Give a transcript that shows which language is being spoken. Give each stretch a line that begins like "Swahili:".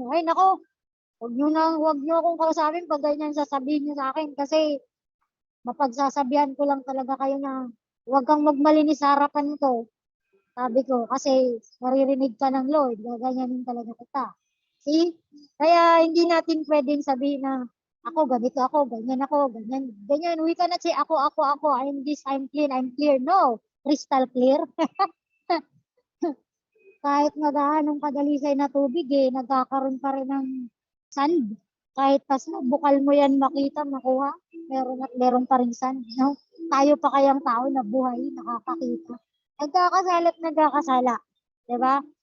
Filipino: Ay nako, wag niyo akong kausapin pag ganyan sasabihin niyo sa akin kasi mapagsasabihan ko lang talaga kayo na huwag kang magmalinis sa harapan ko. Sabi ko, kasi maririnig ka ng Lord, gaganyanin talaga kita. See? Kaya hindi natin pwedeng sabihin na ako, ganito ako, ganyan ako, ganyan.
English: We cannot say ako, I'm this, I'm clear. No, crystal clear.
Filipino: Kahit magaanong kadalisay na tubig nagkakaroon pa rin ng sand. Kahit pas bukal mo yan makita, makuha, meron pa rin sand. No? Tayo pa kayang tao na buhay, nakakakita. Nagkakasala. Diba?